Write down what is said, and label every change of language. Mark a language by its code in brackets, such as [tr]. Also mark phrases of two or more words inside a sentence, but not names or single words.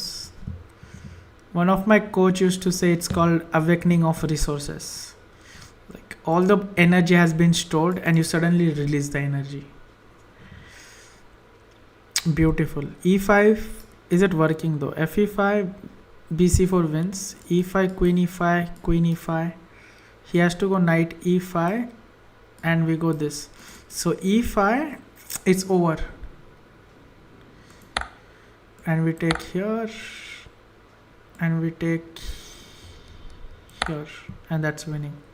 [en] One of my coach used to say it's called awakening of resources. Like all the energy has been stored and you suddenly release the energy. Beautiful. E5. Is it working though? Fe5, bc4 wins. E5, queen e5, queen e5. He has to go knight e5 and we go this. So e5, it's over. And we take here and we take here and that's winning.